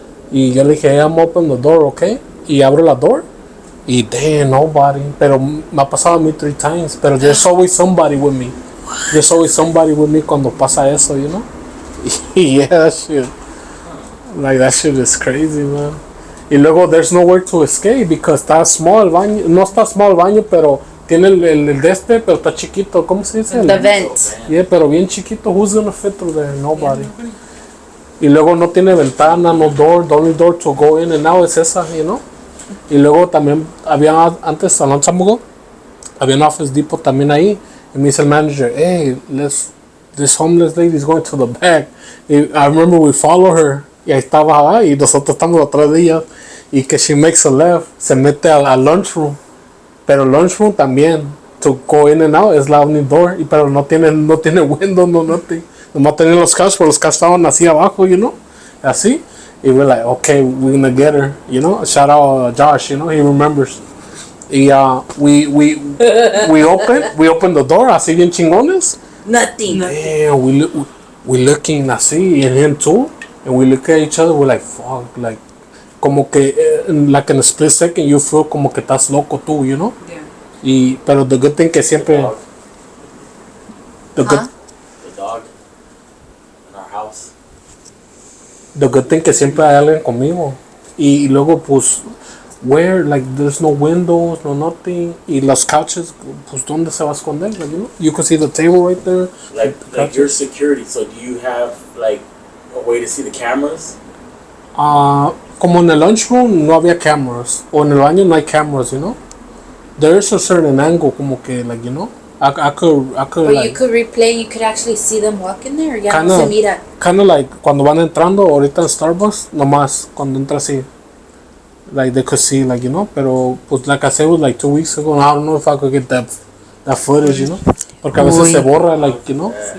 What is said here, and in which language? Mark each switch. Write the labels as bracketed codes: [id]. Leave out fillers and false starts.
[es] Y yo le dije, [en] hey, I'm open the door, okay? [es] Y abro la [en] door. Y damn, nobody. [es] Pero me ha pasado a mí [en] 3 times. Pero there's always somebody with me. There's always somebody with me [es] cuando pasa eso, [en] you know? Yeah, that shit. Like, that shit is crazy, man. [es] Y luego, [en] there's nowhere to escape because [es] está small el baño. No está small el baño, pero tiene el de este, pero está chiquito. ¿Cómo se dice? [en] The vent. Yeah, [es] pero bien chiquito. [en] Who's gonna fit through there? Nobody. [es] Y luego no tiene ventana, [en] no door. The only door to go in and out [es] es esa, [en] you know. [es] Y luego también había antes, [en] a long time ago, [es] había un Office Depot también ahí. Y me dice el [en] manager, hey, this homeless lady is going to the back. Y I remember we follow her. [es] Y ahí estaba ahí, y nosotros estamos atrás de ella. Y que [en] she makes a left, [es] se mete al lunchroom. Pero lunchroom también, [en] to go in and out, [es] es la [en] only door. [es] Y pero no tiene window, [en] no nothing. [es] Nomás tenían los couch, pero los couch estaban así abajo, [en] you know. [es] Así. [en] Y we're like, okay, we're gonna get her, you know. Shout out Josh, you know, he remembers. Y we open the door, [es] así bien chingones. [en] Nothing. Damn, we looking así, and him too. And we look at each other, we're like, fuck, like, [es] como que, [en] like in a split second, you feel [es] como que estás loco tú, [en] you know? Yeah. Pero the good thing [es] que siempre... [en] The dog in our house. The good thing [es] que siempre hay alguien conmigo. Y luego, pues, [en] where, like, there's no windows, no nothing. [es] Y los couches, pues, ¿dónde se va a esconder? [en] Like, you know, you can see the table right there. Like your security, so do you have, like, a way to see the cameras? [es] Como en el lunchroom no había cameras. O en el baño no hay cameras, you know. [en] There's a certain angle, [es] como que, [en] like, you know. I could But like, you could replay, you could actually see them walk in there. Ya Kinda. [es] no se mira. [en] kind of like [es] cuando van entrando ahorita en Starbucks, nomás cuando entra así, [en] like they could see, like, you know. Pero pues like I said, was like 2 weeks ago, and I don't know if I could get that footage, you know, [es] porque a veces se borra, [en] like, you know.